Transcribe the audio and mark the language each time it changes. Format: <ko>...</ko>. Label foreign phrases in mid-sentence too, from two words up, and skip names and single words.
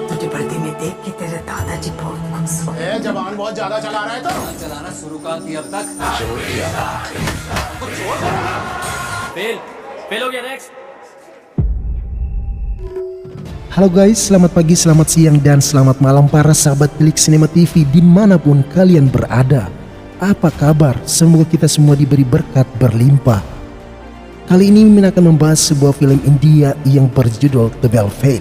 <hi>वर्दी में देख के तेरे दादाजी बहुत खुश हो। जबान बहुत ज्यादा चला रहा है तो चलाना शुरू कर दिया अब तक। फेल फेल हो गया नेक्स्ट।</hi> <id>Halo guys, selamat pagi, selamat siang, dan selamat malam para sahabat Klik Cinema TV dimanapun kalian berada. Apa kabar? Semoga kita semua diberi berkat berlimpah. Kali ini Mimin akan membahas sebuah film India yang berjudul The Velvet.</id>